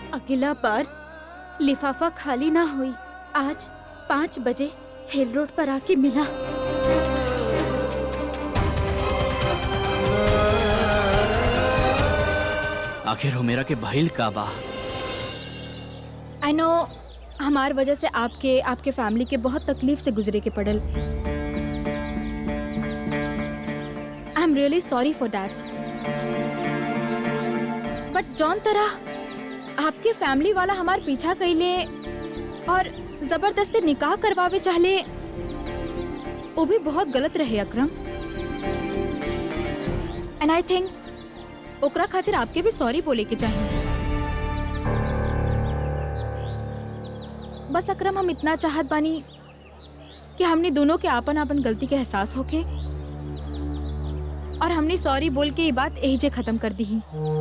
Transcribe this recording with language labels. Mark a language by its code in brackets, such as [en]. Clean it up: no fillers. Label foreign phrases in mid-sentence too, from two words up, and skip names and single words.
[bho] अगला बार लिफाफा खाली ना हुई। आज 5 बजे हिल रोड पर आके मिला। आखिर हो मेरा के भाईल का बा। [en] I know [bho] हमार वजह से आपके फैमिली के बहुत तकलीफ से गुजरे के पड़ल। [en] I am really sorry for that. [bho] बट जौन तरह आपके फैमिली वाला हमार पीछा कइले और जबरदस्ती निकाह करवावे चाहले, वो भी बहुत गलत रहे अकरम। [en] And I think [bho] ओकरा खातिर आपके भी सॉरी बोले के चाहिए। बस अकरम हम इतना चाहत बानी कि हमने दोनों के आपन आपन गलती के एहसास होके और हमने सॉरी बोल के ये बात यही जे खत्म कर दी ही।